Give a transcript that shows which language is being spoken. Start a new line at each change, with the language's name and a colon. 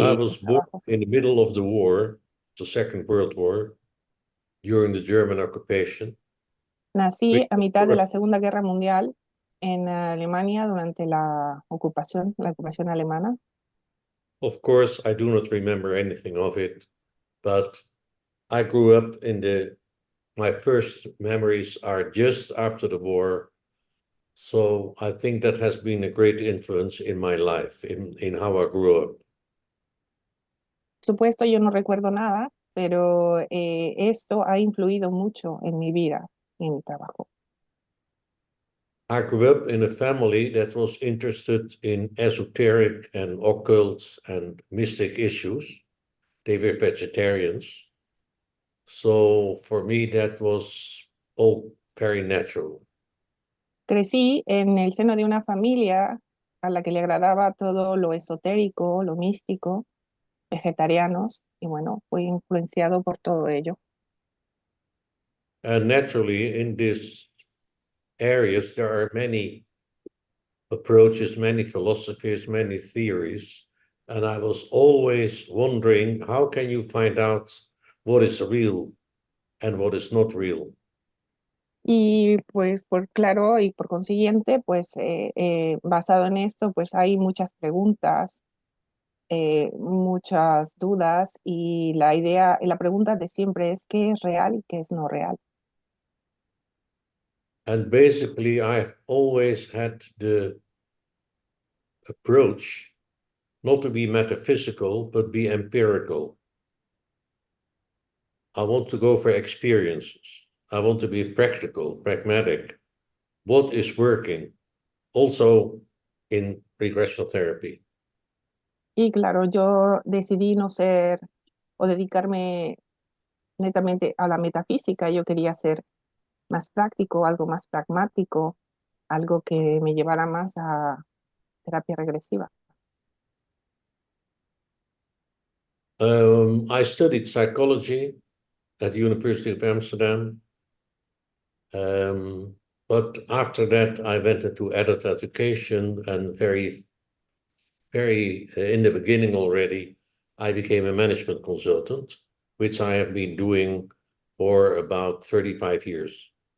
English: I was born in the middle of the war, the Second World War, during the German occupation.
Spanish: Nací a mitad de la Segunda Guerra Mundial en Alemania durante la ocupación alemana.
English: Of course, I do not remember anything of it, but I grew up my first memories are just after the war. So I think that has been a great influence in my life, in how I grew up.
Spanish: Supuesto, yo no recuerdo nada, pero esto ha influido mucho en mi vida y en mi trabajo.
English: I grew up in a family that was interested in esoteric and occult and mystic issues. They were vegetarians. So for me, that was all very natural.
Spanish: Crecí en el seno de una familia a la que le agradaba todo lo esotérico, lo místico, vegetarianos, y bueno, fui influenciado por todo ello.
English: And naturally, in these areas, there are many approaches, many philosophies, many theories. And I was always wondering, how can you find out what is real and what is not real?
Spanish: Y pues por claro y por consiguiente, pues basado en esto, pues hay muchas preguntas, muchas dudas y la pregunta de siempre es qué es real y qué es no real.
English: And basically, I've always had the approach not to be metaphysical, but be empirical. I want to go for experiences. I want to be practical, pragmatic. What is working? Also in regressional therapy.
Spanish: Y claro, yo decidí no ser o dedicarme netamente a la metafísica, yo quería ser más práctico, algo más pragmático, algo que me llevara más a terapia regresiva.
English: I studied psychology at the University of Amsterdam. But after that, I went into adult education and very in the beginning already, I became a management consultant, which I have been doing for about 35 years.